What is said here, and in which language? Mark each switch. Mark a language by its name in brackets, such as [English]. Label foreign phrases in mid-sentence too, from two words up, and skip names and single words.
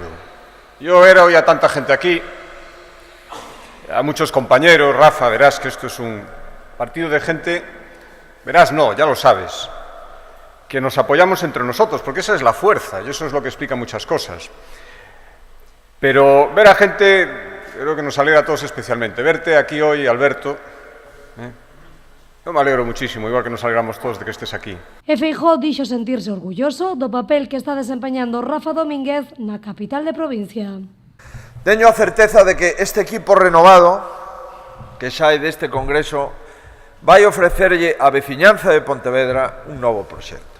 [Spanish] Yo he oído a tanta gente aquí, a muchos compañeros, Rafa, verás que esto es un partido de gente, verás, no, ya lo sabes, que nos apoyamos entre nosotros, porque esa es la fuerza, y eso es lo que explica muchas cosas. Pero ver a gente, creo que nos alegra a todos especialmente. Verte aquí hoy, Alberto, yo me alegro muchísimo, igual que nos alegramos todos de que estés aquí. [Galician] E Feijóo dixo sentirse orgulloso do papel que está desempeñando Rafa Domínguez na capital de provincia. Teño a certeza de que este equipo renovado, que sae deste congreso, vai ofrecerlle á veciñanza de Pontevedra un novo proxecto.